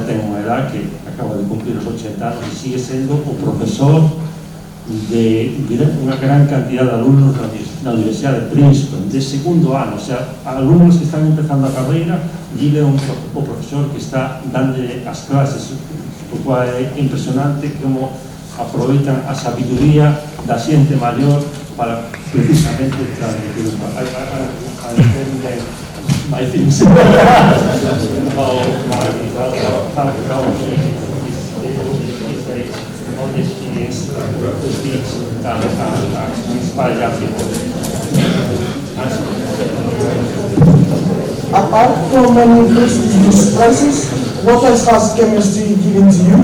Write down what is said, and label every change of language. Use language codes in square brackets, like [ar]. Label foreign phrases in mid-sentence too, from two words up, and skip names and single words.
[gl] ten unha edad que acaba de cumplir os 80 anos e sigue sendo o profesor de unha gran cantidad de alumnos na Universidade de Princeton, de segundo ano, o sea, alumnos que están empezando a carreira, e é o profesor que está dando as clases, o cual é impresionante como aproveitan a sabiduría da xente maior para precisamente transmitir a entender [en] my things. All the experience to teach and inspire young people. Apart from many prestigious prizes, what else has chemistry given to you?